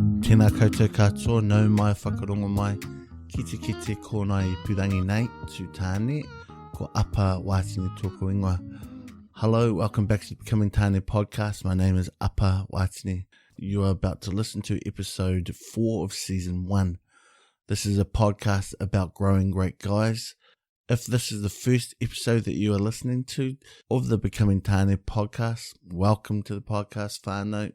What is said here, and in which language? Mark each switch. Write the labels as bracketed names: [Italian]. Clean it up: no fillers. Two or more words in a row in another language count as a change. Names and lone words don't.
[Māori] Tēnā koutou katoa, nau mai whakarongo mai, kite kōna I purangi nei, tu tāne, ko Apa Watini tōku ingoa. [English] Hello, welcome back to the [Māori] Becoming Tāne [English] podcast. My name is Apa Watini. You are about to listen to episode 4 of season 1. This is a podcast about growing great guys. If this is the first episode that you are listening to of the [Māori] Becoming Tāne [English] podcast, welcome to the podcast, whānau.